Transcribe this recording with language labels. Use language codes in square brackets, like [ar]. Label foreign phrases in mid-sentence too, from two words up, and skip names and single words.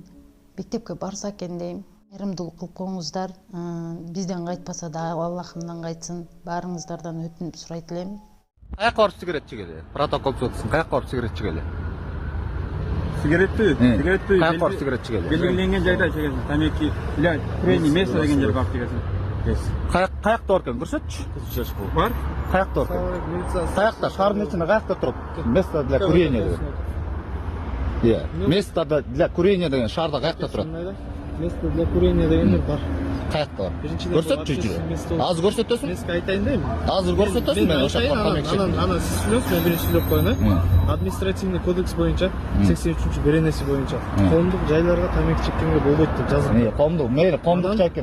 [ky] Мектепке барса экен дейм. Кайрымдуулук кылып коңуздар. Бизден кайтпаса да Аллахымдан кайтсын. Баарыңыздардан өтүнүп сурайт элем. Каяка барып сигарет чегели? Протокол түзөтсүн. Каяка барып сигарет чегели? [kk] Сигаретті [ky] Каяка барып сигарет чегели? [kk] белгіленген жайда чегесің. [ky] Тамеки [ru] для курения место [ky] деген жер барып чегесің. Каякта бар экен, көрсөтчү. Бар? Каякта бар экен? Каякта, шаардын ичинде каякта туруп? [ru] Место для курения [ky] деген. [ru] Место для курения [ky] деген шаарда каякта турат? [ru] Место для курения [ky] дегендер бар. Каякта бар? Көрсөтчү жүзү. Азыр көрсөтөсүң? Меске айтайын дейм. Азыр көрсөтөсүң, мен ошол жакка тамек чегем. Ана сиз сүйлөңүз, мен биринчи сүйлөп коеюн. [ru] Административный кодекс [ky] боюнча 83 беренеси боюнча коомдук жайларга тамек чеккенге болбойт деп жазылган. Коомдук, мейли коомдук чеккен.